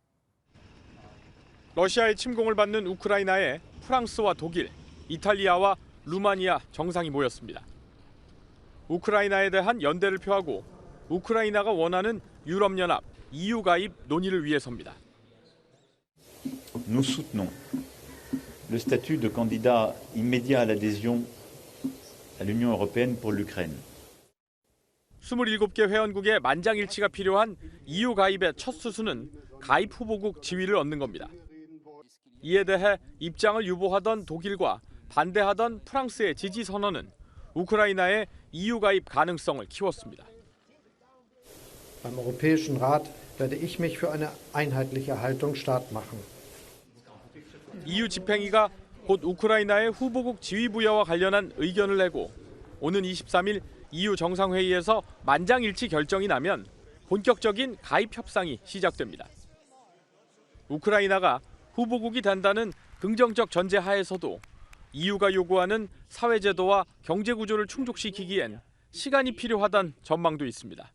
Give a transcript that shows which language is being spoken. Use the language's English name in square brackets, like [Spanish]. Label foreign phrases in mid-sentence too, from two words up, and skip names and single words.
[Korean] 러시아의 침공을 받는 우크라이나에 프랑스와 독일, 이탈리아와 루마니아 정상이 모였습니다. 우크라이나에 대한 연대를 표하고 우크라이나가 원하는 유럽연합 EU 가입 논의를 위해서입니다. [French] Nous soutenons le statut de candidat immédiat à l'adhésion à l'Union européenne pour l'Ukraine. [Korean] 27개 회원국의 만장일치가 필요한 EU 가입의 첫 수순은 가입 후보국 지위를 얻는 겁니다. 이에 대해 입장을 유보하던 독일과 반대하던 프랑스의 지지 선언은 우크라이나의 EU 가입 가능성을 키웠습니다. [German] Beim Europäischen Rat werde ich mich für eine einheitliche Haltung stark machen. [Korean] EU 집행위가 곧 우크라이나의 후보국 지위 부여와 관련한 의견을 내고 오는 23일 EU 정상회의에서 만장일치 결정이 나면 본격적인 가입 협상이 시작됩니다. 우크라이나가 후보국이 된다는 긍정적 전제 하에서도 EU가 요구하는 사회제도와 경제구조를 충족시키기엔 시간이 필요하다는 전망도 있습니다.